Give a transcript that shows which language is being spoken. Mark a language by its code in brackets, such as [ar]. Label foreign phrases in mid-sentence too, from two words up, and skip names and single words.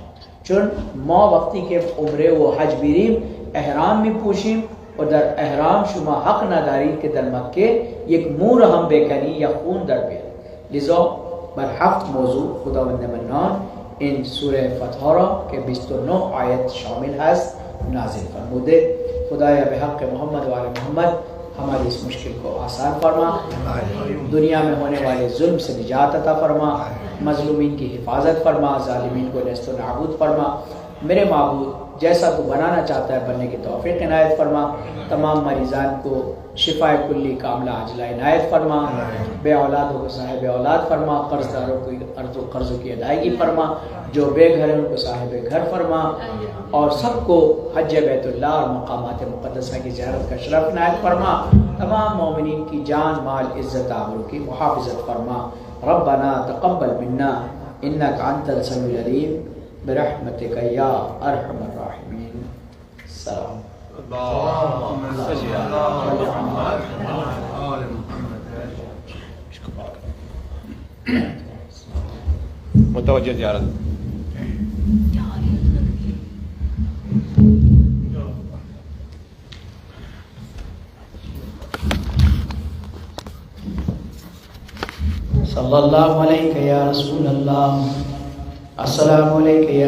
[fa] چون ما وقتی که عمره و حج بیریم احرام می پوشیم و در احرام شما حق ندارید که در مکه یک مور هم بکنی یا خون در بیارید. لذا بر 7 موضوع خداوند منان این سوره فتح را که 29 آیت شامل هست نازل فرموده. خدایا به حق محمد و آل محمد [ur] ہماری اس مشکل کو آسان فرما، دنیا میں ہونے والے ظلم سے نجات عطا فرما، مظلومین کی حفاظت فرما، ظالمین کو نیست و نابود فرما. میرے معبود جیسا تو بنانا چاہتا ہے بننے کی توفیق عنایت فرما، تمام مریضان کو شفا کلی کاملہ عاجلہ عنایت فرما، بے اولادوں کو صاحب اولاد فرما، قرض داروں کو قرضوں کی ادائیگی فرما، جو بے گھر ہیں ان کو صاحب گھر فرما، اور سب کو حج بیت اللہ اور مقامات مقدسہ کی زیارت کا شرف عنایت فرما، تمام مومنین کی جان مال عزت آبرو کی محافظت فرما۔ [ar] ربنا تقبل منا انک انت السمیع العلیم برحمتک یا ارحم الراحمین۔ السلام۔ اللهم صل على محمد وعلى آل محمد۔ [ur] متوجہ زیارت۔ [ar] صلی اللہ علیہ یا رسول اللہ، السلام علیکہ یا